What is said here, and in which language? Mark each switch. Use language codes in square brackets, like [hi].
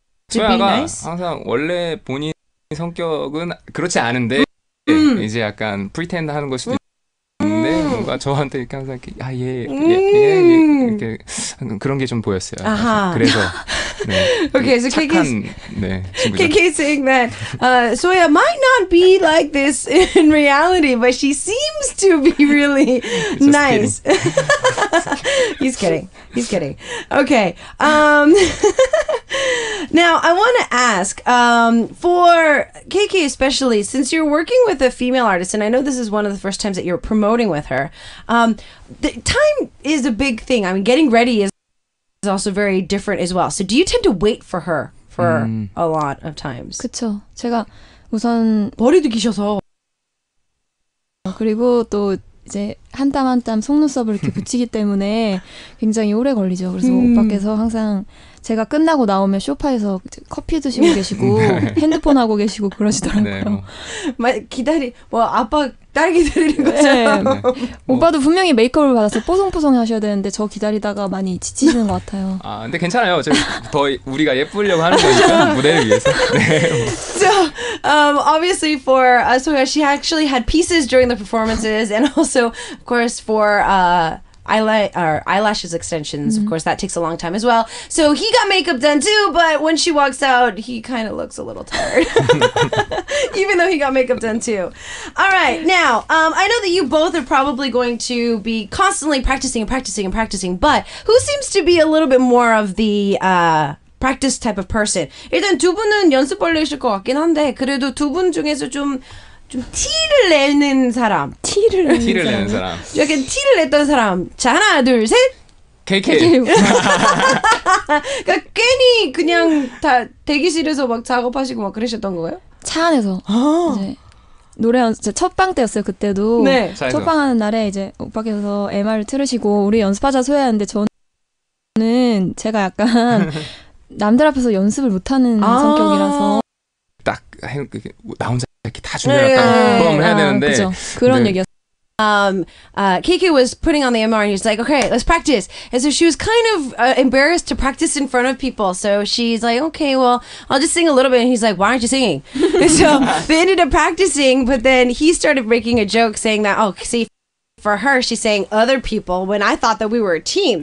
[ko] 소야가 항상 원래 본인 성격은 그렇지 않은데 이제 약간 프리텐드 하는 걸 수도 있는데 뭔가 저한테 이렇게 항상 이렇게 이렇게 그런 게 좀 보였어요. 아하. 그래서 네, [en] Okay, so [ko] 착한 친구죠. [en] KK's saying that Soya might not be like this in reality, but she seems to be really nice. He's kidding. Okay. Now, I want to ask, for KK especially, since you're working with a female artist, and I know this is one of the first times that you're promoting with her, the time is a big thing. I mean, getting ready is also very different as well. So do you tend to wait for her for a lot of times? [ko] 그쵸. 제가 우선 머리도 기셔서. 그리고 또 이제 한 땀 한 땀 속눈썹을 이렇게 붙이기 때문에 굉장히 오래 걸리죠. 그래서 오빠께서 항상 제가 끝나고 나오면 소파에서 커피 드시고 계시고 핸드폰 하고 계시고 그러시더라고요. 네, 아빠 딸 기다리는 거죠. 네. 오빠도 분명히 메이크업을 받아서 뽀송뽀송 하셔야 되는데 저 기다리다가 많이 지치시는 것 같아요. 아, 근데 괜찮아요. 더 우리가 예쁘려고 하는 거니까 무대를 위해서. 네. [en] So, obviously for Soya, she actually had pieces during the performances, and also, of course, for eyelashes extensions. Of course, that takes a long time as well. So he got makeup done too, but when she walks out, he kind of looks a little tired, even though he got makeup done too. All right, now I know that you both are probably going to be constantly practicing, but who seems to be a little bit more of the practice type of person? [ko] 일단 두 분은 연습 벌레이실 것 같긴 한데 그래도 두 분 중에서 좀 티를 내는 사람. 티를 내는 사람. 약간 티를 냈던 사람. 자, 하나, 둘, 셋. KK. 그러니까 괜히 그냥 다 대기실에서 막 작업하시고 막 그러셨던 거예요? 차 안에서 이제 노래 첫 방 때였어요. 그때도 네. 첫 방 하는 날에 이제 오빠께서 MR을 틀으시고 우리 연습하자 소야였는데 저는 제가 약간 남들 앞에서 연습을 못하는 성격이라서 딱 나 혼자 이렇게 다 준비해놨다. 그럼 해야 되는데 그죠. 그런 얘기였어요. [en] KK was putting on the MR and he was like, okay, let's practice. And so she was kind of embarrassed to practice in front of people. So she's like, okay, well, I'll just sing a little bit. And he's like, why aren't you singing? And so they ended up practicing, but then he started making a joke saying that, oh, see, for her, she's saying other people when I thought that we were a team.